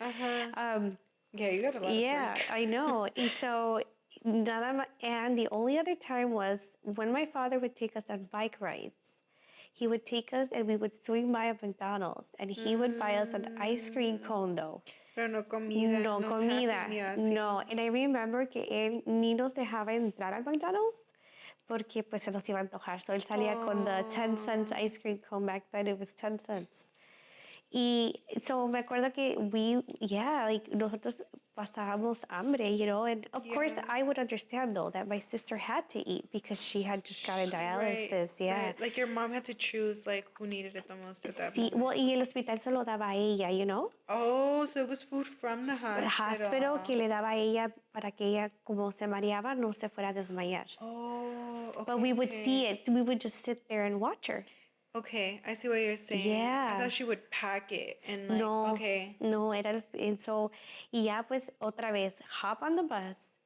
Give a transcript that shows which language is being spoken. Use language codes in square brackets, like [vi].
[en] Yeah, you got a lot of stories. I know. And so, and the only other time was when my father would take us on bike rides. He would take us and we would swing by a McDonald's and he would buy us an ice cream cone though. [es] Pero no comida. No comida. No. [en] And I remember [es] que él ni nos dejaba entrar al McDonald's porque pues se nos iba a antojar. [en] So [es] él salía con [en] the 10 cents ice cream cone. Back then it was 10 cents. Y so [es] me acuerdo que nosotros pasábamos hambre, [en] and of course I would understand though that my sister had to eat because she had just gotten dialysis, Right. Like your mom had to choose who needed it the most at that moment. [es] Well, y el hospital se lo daba a ella, [en] Oh, so it was food from the hospital. [es] The hospital que le daba a ella para que ella, como se mareaba, no se fuera a desmayar. [en] Oh, okay. But we would see it. We would just sit there and watch her. Okay, I see what you're saying. Yeah. I thought she would pack it and like, No, okay. no, and so, [es] y ya pues otra vez, [en] hop on the bus.